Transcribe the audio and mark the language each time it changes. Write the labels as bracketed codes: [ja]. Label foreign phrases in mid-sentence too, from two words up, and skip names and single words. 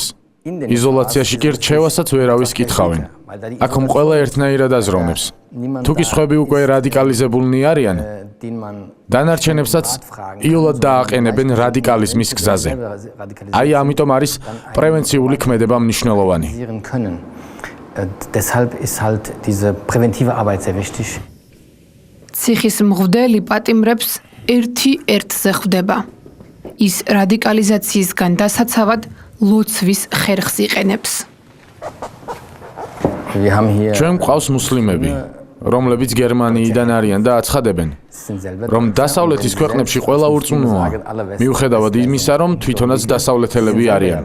[ka] იზოლაციაში კი რჩევასაც ვერავის კითხავენ. აქ ყველა ერთნაირად აზროვნებს. თუ კი სხვები უკვე რადიკალიზებულნი არიან, დანარჩენებსაც იოლად დააყენებენ რადიკალიზმის გზაზე. აი ამიტომ არის პრევენციული ქმედება მნიშვნელოვანი. [de] Deshalb ist halt diese präventive Arbeit sehr wichtig. [ka] ციხის მღვდელი პატიმრებს ერთ-ერთზე ხვდება. ის რადიკალიზაციისგან დასაცავად ლოცვის ხერხს იყენებს. ჩვენ გვყავს მუსლიმები, რომლებიც გერმანიიდან არიან და აცხადებენ, რომ დასავლეთის ქვეყნებში ყველა ურწმუნოა, მიუხედავად იმისა, რომ თვითონაც დასავლეთელები არიან.